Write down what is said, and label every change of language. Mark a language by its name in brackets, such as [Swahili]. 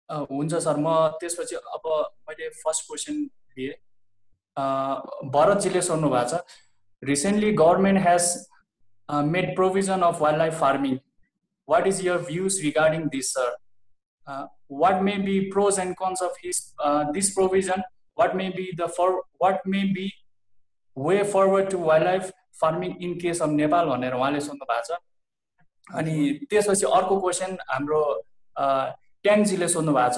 [Nepali] हुन्छ सर, म त्यसपछि अब मैले फर्स्ट क्वेसन दिएँ। भरतजीले सोध्नु भएको छ, [English] Recently government has made provision of wild life farming, what is your views regarding this sir? What may be pros and cons of this provision? What may be way forward to wildlife farming in case of Nepal [Nepali] भनेर उहाँले सोध्नु भएको छ। अनि त्यसपछि अर्को question हाम्रो ट्याङजीले सोध्नु भएको छ।